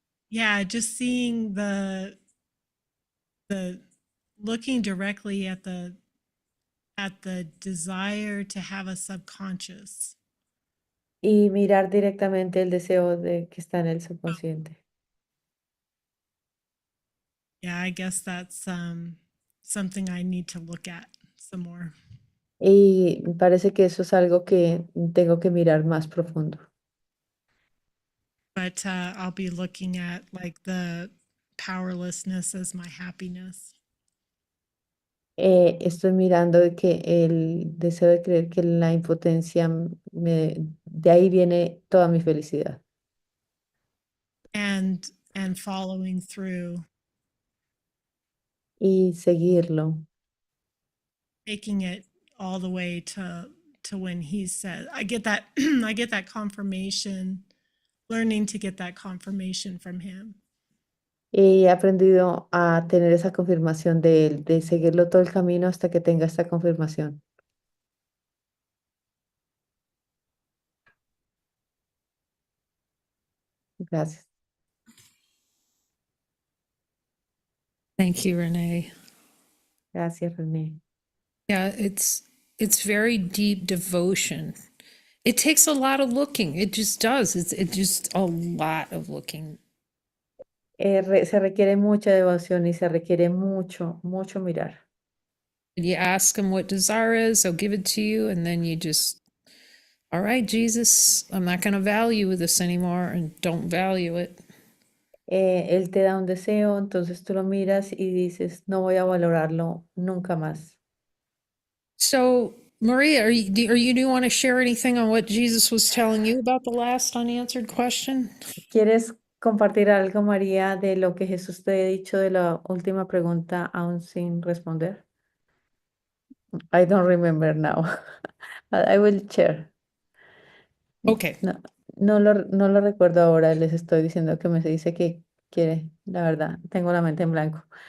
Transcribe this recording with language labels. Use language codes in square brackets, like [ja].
[en] Yeah, just seeing the looking directly at the desire to have a subconscious. [es] Y mirar directamente el deseo de que está en el subconsciente. [en] Yeah, I guess that's something I need to look at some more. [es] Y parece que eso es algo que tengo que mirar más profundo. [en] But I'll be looking at like the powerlessness as my happiness. [es] Estoy mirando de que el deseo de creer que la impotencia de ahí viene toda mi felicidad. [en] And following through, [es] Y seguirlo, [en] taking it all the way to to when he says, I get that, I get that confirmation, learning to get that confirmation from him. [es] Y he aprendido a tener esa confirmación de él, de seguirlo todo el camino hasta que tenga esta confirmación. Gracias. [en] Thank you, Renee. [es] Gracias, René. [en] Yeah, it's very deep devotion. It takes a lot of looking. It just does. It's just a lot of looking. [es] Se requiere mucha devoción y se requiere mucho, mucho mirar. [en] You ask him what desire is, he'll give it to you, and then you just, all right, Jesus, I'm not going to value this anymore, and don't value it. [es] Él te da un deseo, entonces tú lo miras y dices, no voy a valorarlo nunca más. [en] So, Maria, do you want to share anything on what Jesus was telling you about the last unanswered question? [es] ¿Quieres compartir algo, María, de lo que Jesús te ha dicho de la última pregunta aún sin responder? [en] I don't remember now. I will share. Okay. [es] No, no lo recuerdo ahora, les estoy diciendo que me dice que quiere, la verdad, tengo la mente en blanco.